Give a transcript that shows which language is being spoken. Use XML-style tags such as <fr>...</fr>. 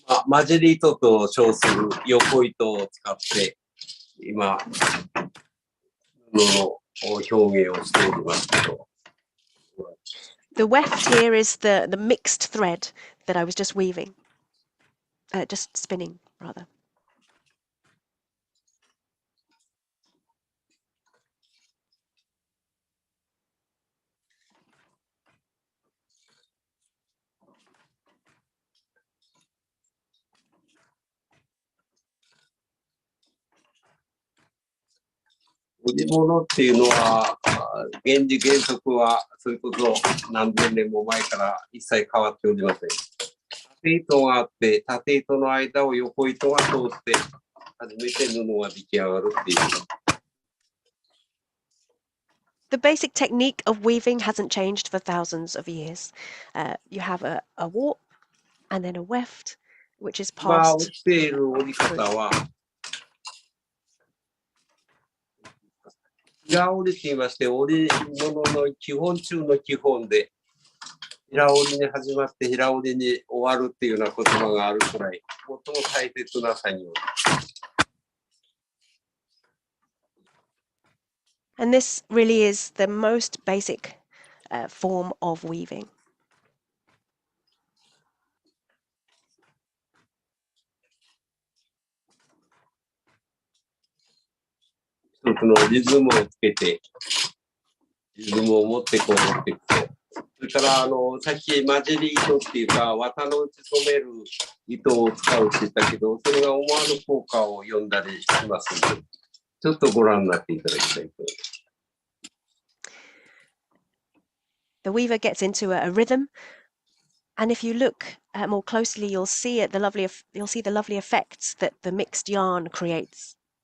<ja>混じり糸と称する横糸を使って今布の表現をしておりますけど。</ja> <en>The weft here is the mixed thread that I was just weaving, just spinning rather.</en> <ja>織物っていうのは原理原則はそれこそ何千年も前から一切変わっておりません。縦糸があって縦糸の間を横糸が通って初めて布が出来上がるっていう。</ja> <en>The basic technique of weaving hasn't changed for thousands of years. You have a warp and then a weft, which is</en> <ja>今</ja> <en>passed.</en> <ja>起きている織り方は平織りと言いまして織物の基本中の基本で平織りに始まって平織りに終わるっていうような言葉があるくらい最も大切な作業。</ja> <en>And this really is the most basic form of weaving.</en> <ja>一つのリズムをつけて、リズムを持ってこう持っていくと。それからさっき混じり糸っていうか、綿の打ち染める糸を使うって言ったけど、それが思わぬ効果を読んだりしますので、ちょっとご覧になっていただきたいと思います。</ja> <en>The weaver gets into a rhythm, and if you look more closely, you'll see the lovely effects that the mixed yarn creates.</en>